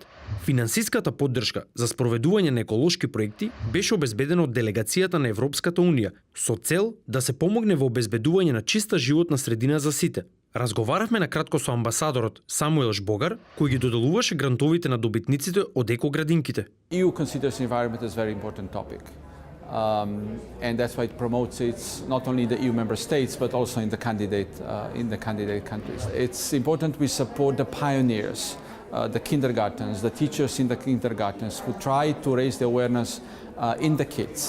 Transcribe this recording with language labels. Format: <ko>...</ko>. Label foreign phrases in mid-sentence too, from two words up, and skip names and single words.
<mk>Финансиската поддршка за спроведување на еколошки проекти беше обезбедена од делегацијата на Европската унија со цел да се помогне во обезбедување на чиста животна средина за сите. Разговаравме на кратко со амбасадорот Самуел Жбогар, кој ги доделуваше грантовите на добитниците од екоградинките.</mk> <en>EU considers environment as a very important topic. And that's why it promotes it not only in the EU member states but also in the candidate countries. It's important we support the pioneers, the kindergartens, the teachers in the kindergartens who try to raise the awareness in the kids.</en>